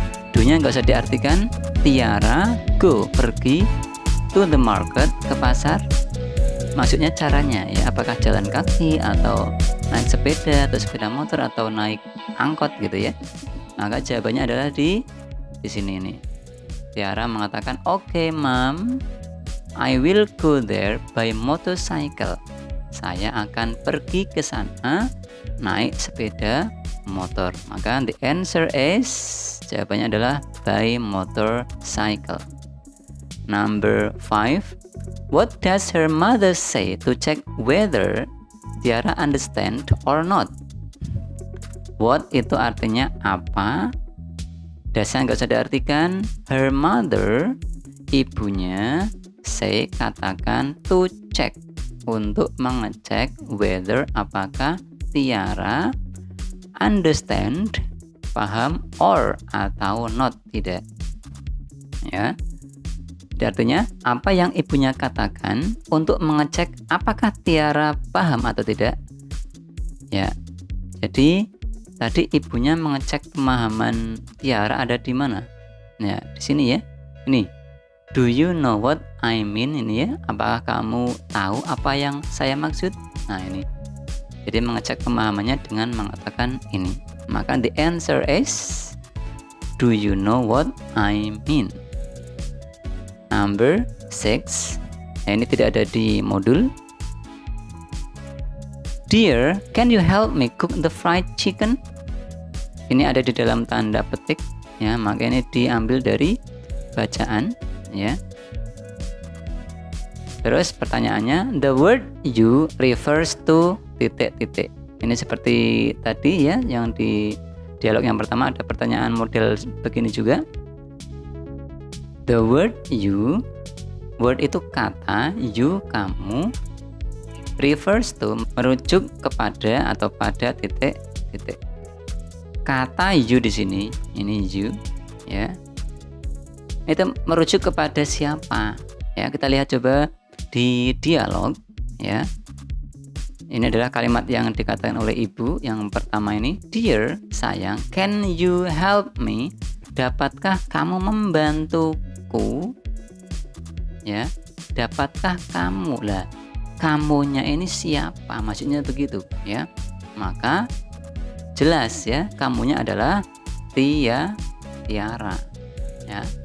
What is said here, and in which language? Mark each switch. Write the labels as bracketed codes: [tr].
[id] Do-nya nggak usah diartikan. [en] Tiara go, [id] pergi, [en] to the market, [id] ke pasar. Maksudnya caranya, ya, apakah jalan kaki atau naik sepeda atau sepeda motor atau naik angkot gitu ya. Maka jawabannya adalah di sini nih. Tiara mengatakan, [en] "Okay, Mom, I will go there by motorcycle." [id] Saya akan pergi ke sana naik sepeda motor. Maka [en] the answer is, [id] jawabannya adalah [en] by motorcycle. Number 5, what does her mother say to check whether Tiara understand or not? [id] What itu artinya apa? Dasarnya nggak usah diartikan. [en] Her mother, [id] ibunya, [en] say, [id] katakan, [en] to check, [id] untuk mengecek [en] whether, [id] apakah [en] Tiara understand, [id] paham, [en] or, [id] atau [en] not, [id] tidak. Ya. Artinya, apa yang ibunya katakan untuk mengecek apakah Tiara paham atau tidak. Ya. Jadi, tadi ibunya mengecek pemahaman Tiara ada di mana? Ya, di sini ya. Ini. [en] Do you know what I mean? [id] Ini ya. Apakah kamu tahu apa yang saya maksud? Nah, ini. Jadi mengecek pemahamannya dengan mengatakan ini. Maka [en] the answer is, do you know what I mean? Number 6. [id] Ini tidak ada di modul. [en] Dear, can you help me cook the fried chicken? [id] Ini ada di dalam tanda petik, ya. Maka ini diambil dari bacaan, ya. Terus pertanyaannya, [en] the word you refers to [id] titik-titik. Ini seperti tadi ya, yang di dialog yang pertama ada pertanyaan model begini juga. [en] The word you, word [id] itu kata, [en] you, [id] kamu, [en] refers to, [id] merujuk kepada atau pada titik-titik. Kata you di sini, ini you, ya. Itu merujuk kepada siapa? Ya, kita lihat coba di dialog, ya. Ini adalah kalimat yang dikatakan oleh ibu yang pertama ini. [en] Dear, [id] sayang, [en] can you help me? [id] Dapatkah kamu membantuku? Ya, dapatkah kamu? Lah, kamunya ini siapa? Maksudnya begitu, ya. Maka jelas ya, kamunya adalah Tiara, ya.